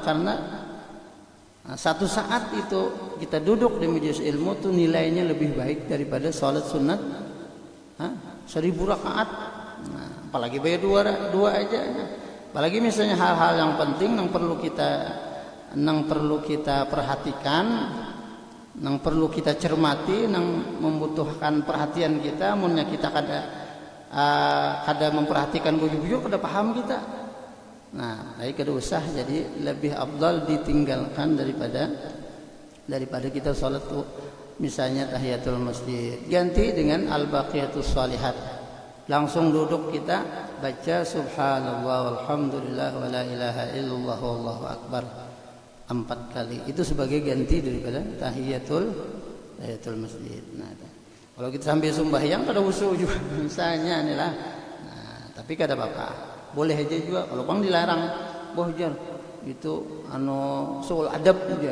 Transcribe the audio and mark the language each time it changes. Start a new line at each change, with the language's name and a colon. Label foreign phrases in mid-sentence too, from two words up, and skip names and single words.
Banjar: Karena satu saat itu kita duduk di majelis ilmu tuh nilainya lebih baik daripada salat sunat 1000 rakaat. Nah, apalagi bayar dua aja. Apalagi misalnya hal-hal yang penting yang perlu kita perhatikan, yang perlu kita cermati, yang membutuhkan perhatian kita, munnya kita kada memperhatikan bujur-bujur kada paham kita. Nah, baik kada usah, jadi lebih afdal ditinggalkan daripada kita salat tuh misalnya
Arabic: تحية المسجد.
Banjar: Ganti dengan
Arabic: الباقيات الصالحات.
Banjar: Langsung duduk kita baca
Arabic: سبحان الله والحمد لله ولا إله إلا الله والله أكبر
Banjar: 4 kali. Itu sebagai ganti daripada
Arabic: تحية المسجد.
Banjar: Nah, kalau kita sambil sembahyang kada usul juga misalnya inilah. Nah, tapi kada apa-apa. Boleh aja juga, kalau bang dilarang, bohjar itu soal adab aja.